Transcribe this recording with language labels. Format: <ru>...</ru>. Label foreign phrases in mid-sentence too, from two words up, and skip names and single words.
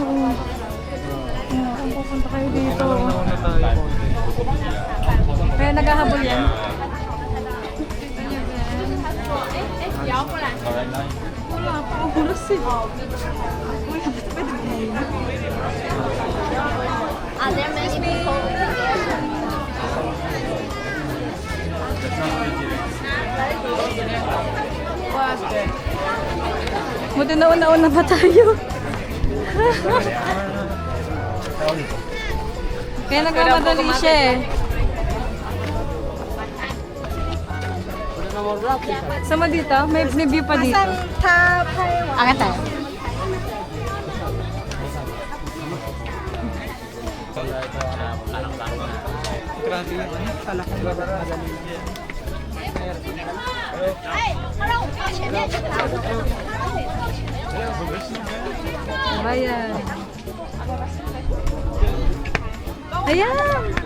<tl>Ang pupunta kayo dito. Kaya naghahabol yan. Wala pa, ang hulas eh. Uy, pwede ba mahina?</tl> <en>There many people.</en> <tl>Buti na una-una pa tayo. Kaya nagmamadali siya eh. Sama dito? May view pa dito. Angat tayo. Grabe yung ano, kala ko ba madali yan.</tl> <zh>哎，他让我们到前面去拿。</zh> <tl>Ayan. Ayan!</tl>